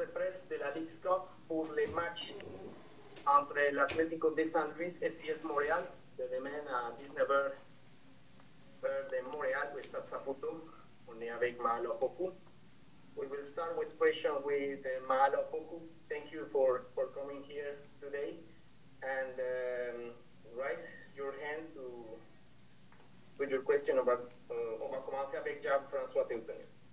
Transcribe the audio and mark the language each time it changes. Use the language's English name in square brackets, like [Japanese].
[French] l'Ouest de la Ligue Cup pour les matchs entre l'Atlético de San Luis et CS Montréal de demain à 19h heure de Montréal au Stade Saputo. On est avec Mahalo Opoku. [English] We will start with question with Mahalo Opoku. Thank you for coming here today. And raise your hand with your question about. [French] On va commencer avec Jean-François Théophane.